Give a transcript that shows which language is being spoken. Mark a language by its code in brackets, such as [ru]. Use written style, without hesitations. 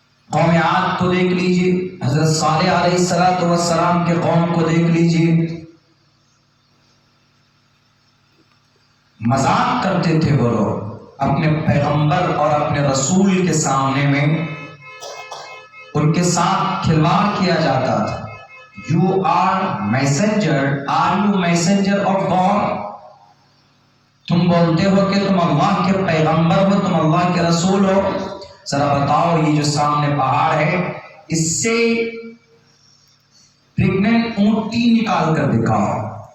[ur] قوم عاد کو دیکھ لیجیے، حضرت صالح علیہ السلام کے قوم کو دیکھ لیجیے. مذاق کرتے تھے وہ لوگ اپنے پیغمبر اور اپنے رسول کے سامنے میں، ان کے ساتھ کھلواڑ کیا جاتا تھا. [en] You are messenger, are you messenger of God? [ur] تم بولتے ہو کہ تم اللہ کے پیغمبر ہو، تم اللہ کے رسول ہو. ذرا بتاؤ یہ جو سامنے پہاڑ ہے اس سے پریگننٹ اونٹی نکال کر دکھاؤ.